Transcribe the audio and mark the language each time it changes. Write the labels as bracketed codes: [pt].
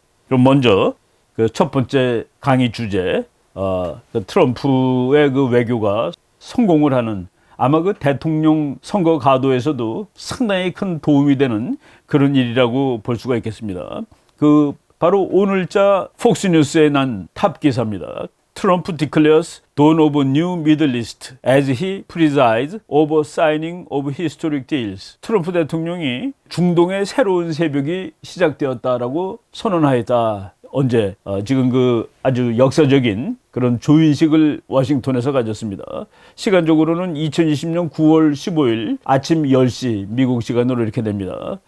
[ko] 그럼 먼저 그 첫 번째 강의 주제, 그 트럼프의 그 외교가 성공을 하는, 아마 그 대통령 선거 가도에서도 상당히 큰 도움이 되는 그런 일이라고 볼 수가 있겠습니다. 그 바로 오늘자 폭스뉴스에 난 탑 기사입니다. [en] 트럼프 declares dawn of a new Middle East as he presides over signing of historic deals. [ko] 트럼프 대통령이 중동의 새로운 새벽이 시작되었다라고 선언하였다. 언제? 지금 그 아주 역사적인 그런 조인식을 워싱턴에서 가졌습니다. 시간적으로는 2020년 9월 15일 아침 10시 미국 시간으로 이렇게 됩니다.